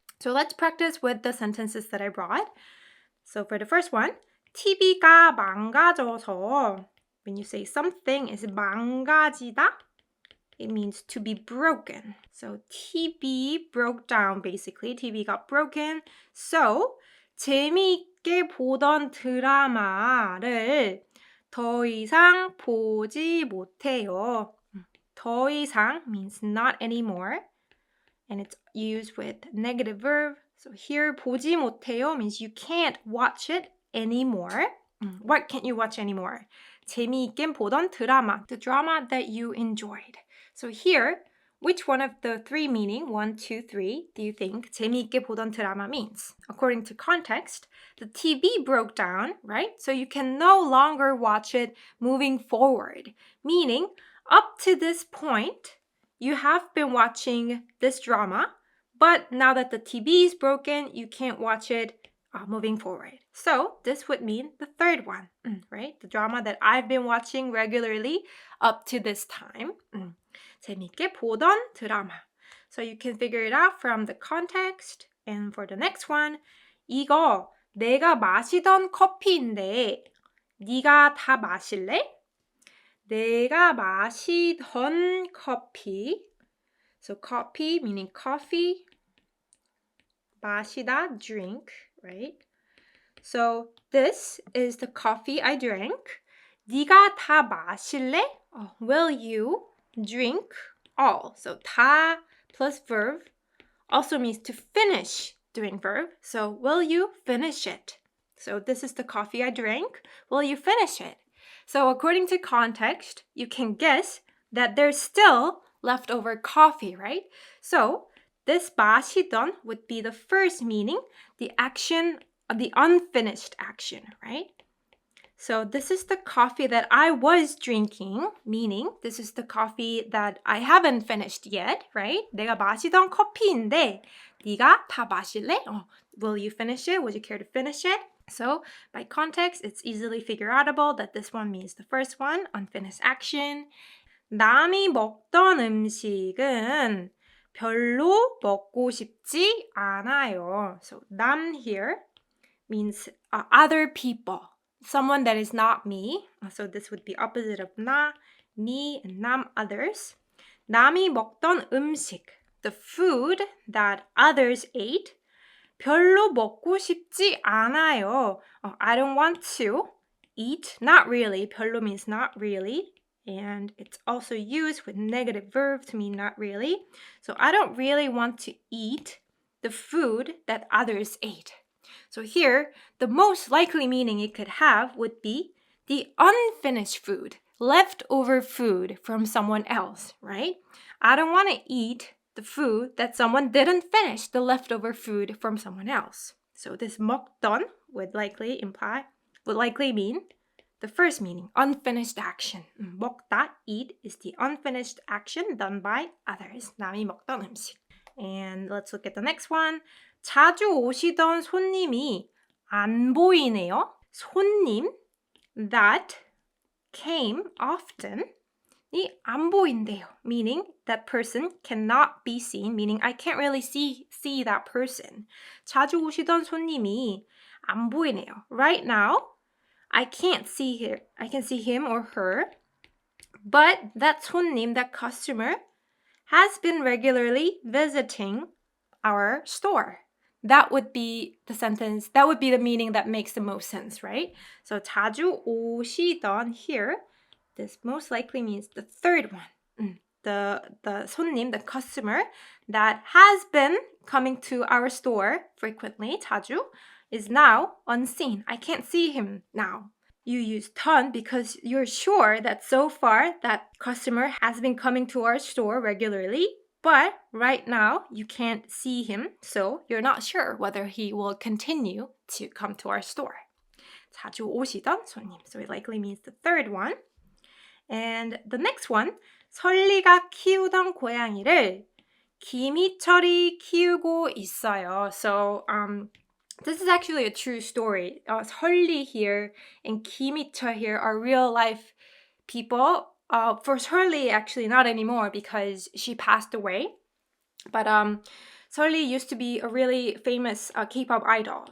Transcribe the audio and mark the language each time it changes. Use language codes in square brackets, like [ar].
[en] So let's practice with the sentences that I brought. So for the first one, [ko] TV가 망가져서, [en] when you say something is 망가지다, it means to be broken. So TV broke down basically. TV got broken. [ko] So 재미있게 보던 드라마를 더 이상 보지 못해요. [en] 더 이상 means not anymore. And it's used with negative verb. So here [ko] 보지 못해요 [en] means you can't watch it anymore. What can't you watch anymore? [ko] 재미있게 보던 드라마. [en] The drama that you enjoyed. So here, which one of the 3 meaning, 1, 2, 3, do you think [ko] 재미있게 보던 드라마 [en] means? According to context, the TV broke down, right? So you can no longer watch it moving forward. Meaning, up to this point, you have been watching this drama, but now that the TV is broken, you can't watch it moving forward. So this would mean the third one, right? The drama that I've been watching regularly up to this time. [ko] 재밌게 보던 드라마. [en] So you can figure it out from the context. And for the next one, [ko] 이거 내가 마시던 커피인데 네가 다 마실래? 내가 마시던 커피. [en] So coffee meaning coffee. 마시다, drink, right? So this is the coffee I drank. [ko] 네가 다 마실래? [en] Will you drink all? So 다 plus verb also means to finish doing verb. So will you finish it? So this is the coffee I drank. Will you finish it? So according to context, you can guess that there's still leftover coffee, right? So this 마시던 would be the first meaning, the action, the unfinished action, right? So this is the coffee that I was drinking, meaning this is the coffee that I haven't finished yet, right? [ko] 내가 마시던 커피인데 네가 다 마실래? [en] Will you finish it? Would you care to finish it? So by context, it's easily figure outable that this one means the first one, unfinished action. [ko] 남이 먹던 음식은 별로 먹고 싶지 않아요. [en] So 남 here means other people. Someone that is not me. So this would be opposite of 나, me, and 남, others. [ko] 남이 먹던 음식, [en] the food that others ate. [ko] 별로 먹고 싶지 않아요. [en] I don't want to eat. Not really. 별로 means not really. And it's also used with negative verb to mean not really. So I don't really want to eat the food that others ate. So here, the most likely meaning it could have would be the unfinished food, leftover food from someone else, right? I don't want to eat the food that someone didn't finish, the leftover food from someone else. So this 먹던 would likely mean the first meaning, unfinished action. 먹다, eat, is the unfinished action done by others. [ko] 남이 먹던 음식. [en] And let's look at the next one. [ko] 자주 오시던 손님이 안 보이네요. 손님 [en] that came often [ko] 이 안 보인대요. [en] Meaning that person cannot be seen. Meaning I can't really see that person. [ko] 자주 오시던 손님이 안 보이네요. [en] Right now, I can't see her. I can see him or her. But that 손님, that customer, has been regularly visiting our store. That would be the sentence, that would be the meaning that makes the most sense, right? So 자주 오시던 here, this most likely means the third one. The 손님, the customer that has been coming to our store frequently, 자주, is now unseen. I can't see him now. You use 던 because you're sure that so far that customer has been coming to our store regularly. But right now, you can't see him, so you're not sure whether he will continue to come to our store. [ko] 자주 오시던 손님. [en] So it likely means the third one. And the next one, [ko] 설리가 키우던 고양이를 김희철이 키우고 있어요. [en] So, this is actually a true story. 설리 here and 김희철 here are real life people. For 설리, actually not anymore because she passed away. But Seolli used to be a really famous K-pop idol.